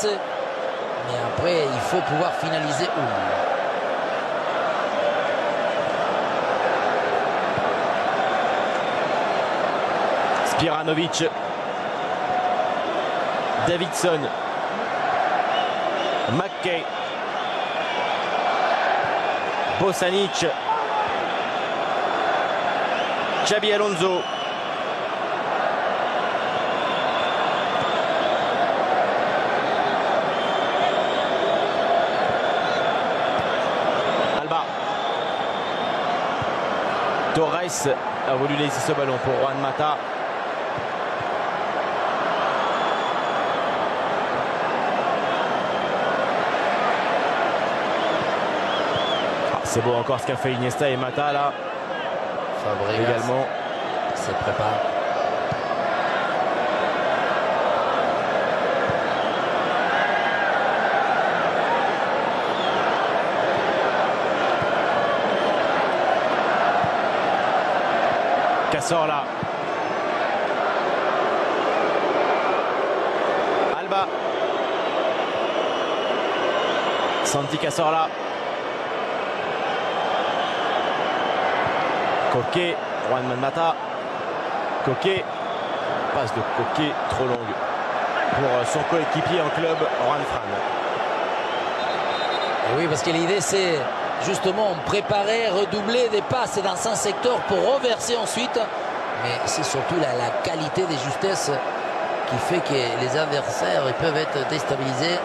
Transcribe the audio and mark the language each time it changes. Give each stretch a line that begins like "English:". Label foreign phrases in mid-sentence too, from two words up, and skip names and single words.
French: Mais après, il faut pouvoir finaliser. Spiranovic. Davidson. McKay. Bosanic. Xabi Alonso. Alba. Torres a voulu laisser ce ballon pour Juan Mata. C'est beau encore ce qu'a fait Iniesta et Mata là. Fabregas également se prépare. Cazorla. Alba. Santi Cazorla. Koke, Juan Mata. Koke, passe de Koke trop longue pour son coéquipier en club, Juan Fran. Et oui, parce que l'idée c'est justement préparer, redoubler des passes dans un secteur pour reverser ensuite. Mais c'est surtout la qualité des justesses qui fait que les adversaires ils peuvent être déstabilisés.